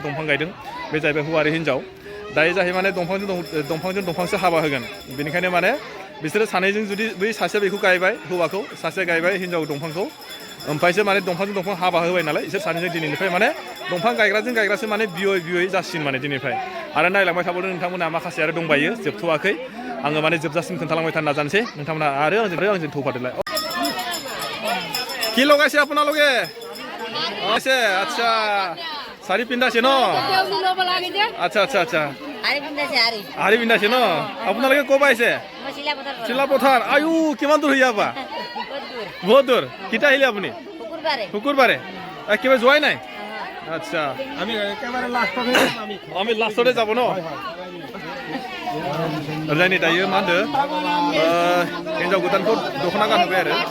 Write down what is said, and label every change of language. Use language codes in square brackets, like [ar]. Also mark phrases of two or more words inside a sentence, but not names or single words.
[brx] दंफां गायदों बे जाहैबाय हौवा आरो हिन्जाव दायो जाहैबाय माने दंफांजों दंफांसो हाबा होगोन बेनिखायनो माने बिसोरो सानैजों जुदि बै सासे बेखौ गायबाय हौवाखौ सासे गायबाय हिन्जाव दंफांखौ ओमफ्रायसो माने दंफांजों दंफां हाबा होबाय नालाय इसोर सानैजों दिनैनिफ्राय माने दंफां गायग्रासो माने बियै जासिगोन माने दिनैनिफ्राय आरो नायलांबाय थाबावदों नोंथांमोना माखासे आरो दंबायो जोबथ'वाखै आङो माने जोबजासिम खोन्थालांबाय थानो नाजानोसै नोंथांमोना आरो आंजों थौफादोलाय [as] কি লগাইছে আপোনালোকে আচ্ছা শাড়ী পিন্ধাইছে ন আচ্ছা শাড়ী পিন্ধাইছে ন আপোনালোকে ক'ৰ পৰা আহিছে চিলাপথাৰ আয়ু কিমান দূৰ ইয়াৰ পৰা বহুত দূৰ কেতিয়া আহিলে আপুনি শুকুৰবাৰে একেবাৰে যোৱাই নাই আচ্ছা আমি লাষ্টতে যাব ন [brx] जायनि दायो मा होनदों हिन्जाव गोदानखौ दख'ना गानहोबाय